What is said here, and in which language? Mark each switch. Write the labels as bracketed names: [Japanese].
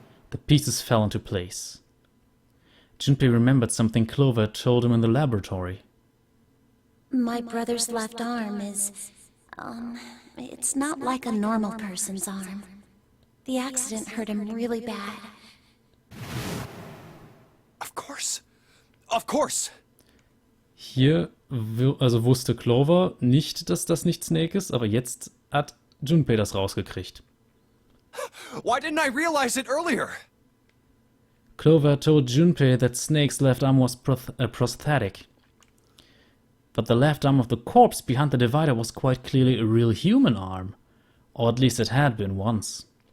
[English] The pieces fell into place. Junpei remembered something Clover had told him in the laboratory. My brother's left arm is, it's not like a normal person's arm. The accident hurt him really bad. Of course. Of course. [German] Hier wusste Clover nicht, dass das nicht Snake ist, aber jetzt hat Junpei das rausgekriegt. [English] Why didn't I realize it earlier? Clover told Junpei that Snake's left arm was prosthetic. But the left arm of the corpse behind the divider was quite clearly a real human arm. Or at least it had been once.